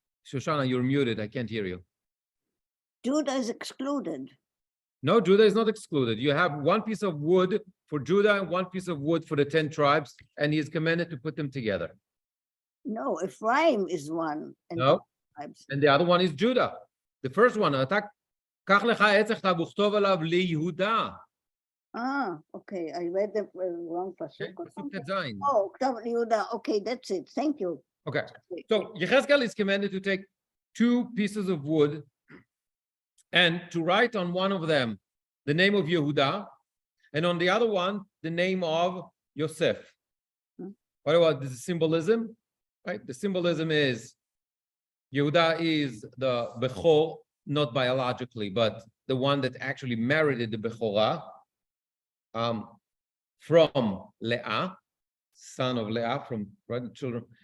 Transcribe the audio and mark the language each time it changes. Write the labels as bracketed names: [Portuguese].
[English] Shoshana, you're muted. I can't hear you. Judah is excluded. No, Judah is not excluded. You have one piece of wood for Judah and one piece of wood for the 10 tribes, and he is commanded to put them together. No, Ephraim is one. And No, tribes. and the other one is Judah. The first one, [Hebrew] קח לך עץ אחד וכתוב עליו ליהודה. [English] Okay, I read the wrong Okay, pasuk. Oh, [Hebrew] כתוב ליהודה. [English] Okay, that's it. Thank you. Okay, so Yechezkel is commanded to take 2 pieces of wood and to write on one of them the name of Yehuda, and on the other one, the name of Yosef. What about the symbolism? Right, the symbolism is Yehuda is the Bechor, not biologically, but the one that actually merited the Bechorah from Leah, son of Leah, from the children.